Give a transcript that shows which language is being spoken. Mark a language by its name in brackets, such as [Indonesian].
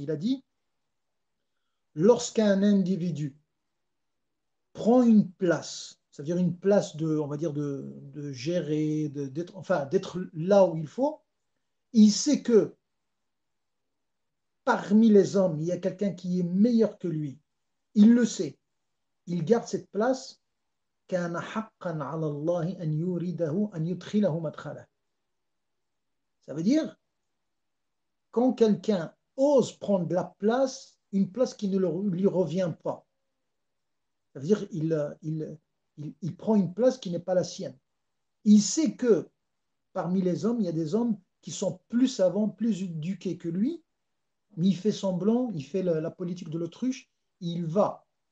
[French] Il a dit, lorsqu'un individu prend une place, c'est-à-dire une place on va dire, de gérer, d'être là où il faut, il sait que parmi les hommes, il y a quelqu'un qui est meilleur que lui. Il le sait. Il garde cette place. [Arabic] كان حقا على الله أن يريده أن يدخله مدخله. [French] Ça veut dire, quand quelqu'un ose prendre la place, une place qui ne lui revient pas, ça veut dire il prend une place qui n'est pas la sienne. Il sait que parmi les hommes, il y a des hommes qui sont plus savants, plus éduqués que lui, mais il fait semblant, il fait la politique de l'autruche, il va.